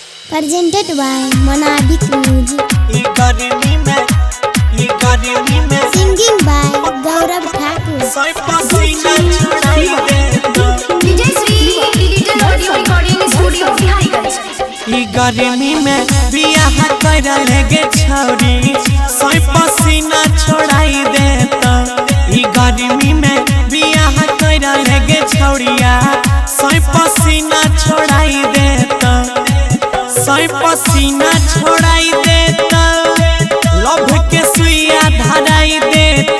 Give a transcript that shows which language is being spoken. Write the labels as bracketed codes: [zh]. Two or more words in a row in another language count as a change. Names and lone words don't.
[en] presented by Monabic Music. Singing by Gaurav Thakur. DJ Sri Digital Audio Recording Studio Bihariganj. [mai] गर्मी में बियाह कर लेगे छौरी सोई पसीना छोड़ाई देता। गर्मी में बियाह कर लेगे छौरिया सोई पसीना छोड़ाई देता। सोई पसीना छोड़ाई देता, लभ के सुइया धराई देता।